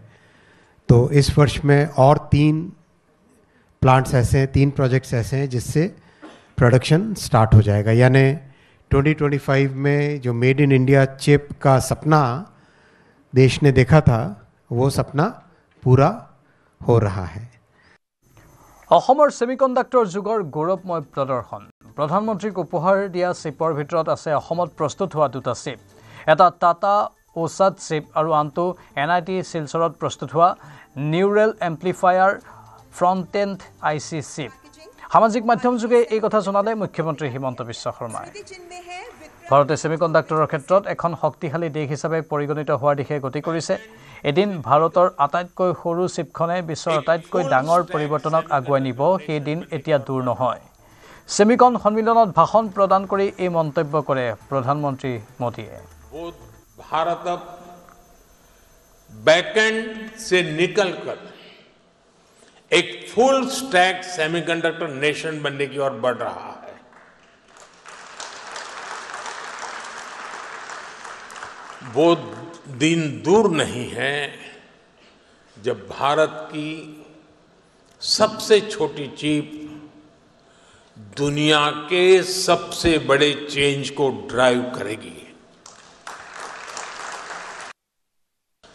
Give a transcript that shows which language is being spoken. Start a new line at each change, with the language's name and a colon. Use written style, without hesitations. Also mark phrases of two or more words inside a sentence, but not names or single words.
Hindi: तो इस वर्ष में और 3 प्लांट्स ऐसे हैं, 3 प्रोजेक्ट्स ऐसे हैं जिससे प्रोडक्शन स्टार्ट हो जाएगा। यानी 2025 में जो
English: made in India
Hindi: चिप का सपना देश ने देखा था वो सपना पूरा हो रहा है।
Assamese: অসমৰ ছেমিকণ্ডাক্টৰ যুগৰ গৌৰৱময় প্ৰদৰ্শন। প্ৰধানমন্ত্ৰীক উপহাৰ দিয়া চিপৰ ভিতৰত আছে অসমত প্ৰস্তুত হোৱা 2টা চিপ, এটা টাটা ওছাদ চিপ আৰু আনটো NIT শিলচৰত প্ৰস্তুত হোৱা
English: neural amplifier front end IC chip.
Assamese: সামাজিক মাধ্যম যোগে এই কথা জনালে মুখ্যমন্ত্ৰী হিমন্ত বিশ্ব শৰ্মাই। ভাৰতে ছেমিকণ্ডাক্টৰৰ ক্ষেত্ৰত এখন শক্তিশালী দেশ হিচাপে পৰিগণিত হোৱাৰ দিশে গতি কৰিছে। এদিন ভাৰতৰ আটাইতকৈ সৰু চিপখনে বিশ্বৰ আটাইতকৈ ডাঙৰ পৰিৱৰ্তনক আগুৱাই নিব, সেই দিন এতিয়া দূৰ নহয়। ছেমিকন সন্মিলনত ভাষণ প্ৰদান কৰি এই মন্তব্য কৰে প্ৰধানমন্ত্ৰী মোদীয়ে।
Hindi: भारत अब बैकएंड से निकलकर एक
English: full stack semiconductor nation
Hindi: बनने की ओर बढ़ रहा है। वो दिन दूर नहीं है जब भारत की सबसे छोटी चिप दुनिया के सबसे बड़े चेंज को ड्राइव करेगी।